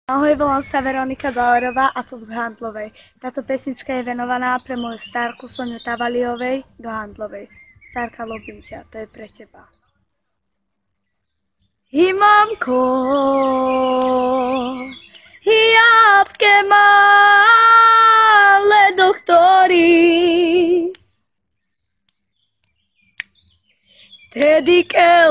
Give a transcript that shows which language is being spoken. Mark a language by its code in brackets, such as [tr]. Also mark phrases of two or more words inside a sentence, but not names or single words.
[sk] Ahoj, volám sa Veronika Bauerová a som z Handlovej. Táto pesnička je venovaná pre moju starku Soniu Tavaliovej do Handlovej. Starka, ľúbim ťa, to je pre teba. I mamko, i jabke male doktori, Tedi che